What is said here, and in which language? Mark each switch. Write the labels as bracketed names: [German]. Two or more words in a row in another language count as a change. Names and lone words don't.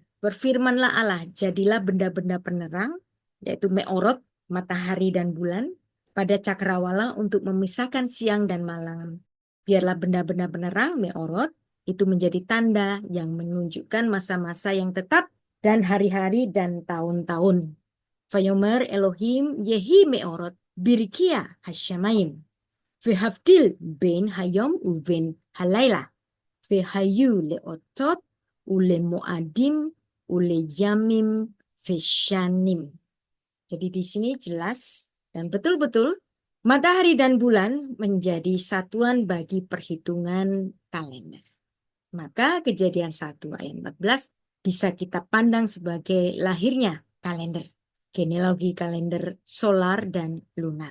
[Indonesian] Berfirmanlah Allah, jadilah benda-benda penerang, yaitu meorot, matahari dan bulan, pada cakrawala untuk memisahkan siang dan malam. Biarlah benda-benda penerang, meorot, itu menjadi tanda yang menunjukkan masa-masa yang tetap dan hari-hari dan tahun-tahun. [Hebrew] ויאמר אלוהים יהי מאורות ברקיע השמים. והבדיל בין היום ובין הלילה. והיו לאותות ולמועדים ולימים ושנים. [Indonesian] Jadi di sini jelas dan betul-betul matahari dan bulan menjadi satuan bagi perhitungan kalender. Maka Kejadian 1 ayat 14 bisa kita pandang sebagai lahirnya kalender, genealogi kalender solar dan lunar.